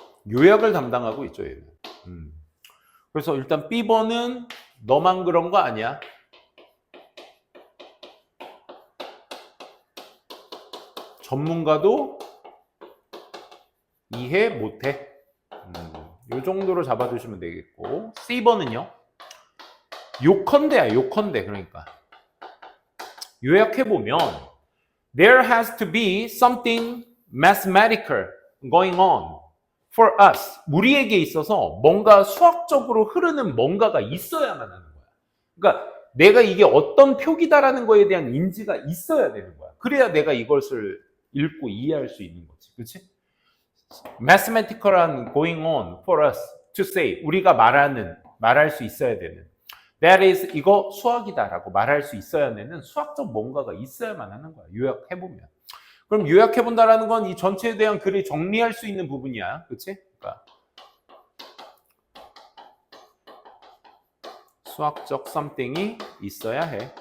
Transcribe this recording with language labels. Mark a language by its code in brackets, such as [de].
[ko] 요약을 담당하고 있죠, 얘는. 그래서 일단 B번은 너만 그런 거 아니야. 전문가도 이해 못해. 이 정도로 잡아주시면 되겠고, C번은요. 요컨대야, 요컨대. 그러니까 요약해보면 [en] There has to be something mathematical going on for us. [ko] 우리에게 있어서 뭔가 수학적으로 흐르는 뭔가가 있어야만 하는 거야. 그러니까 내가 이게 어떤 표기다라는 거에 대한 인지가 있어야 되는 거야. 그래야 내가 이것을 읽고 이해할 수 있는 거지. 그렇지? [en] mathematical한 going on for us to say. [ko] 우리가 말할 수 있어야 되는. [en] That is, [ko] 이거 수학이다라고 말할 수 있어야 되는 수학적 뭔가가 있어야만 하는 거야. 요약해보면. 그럼 요약해본다라는 건 이 전체에 대한 글을 정리할 수 있는 부분이야. 그치? 그러니까 수학적 something이 있어야 해.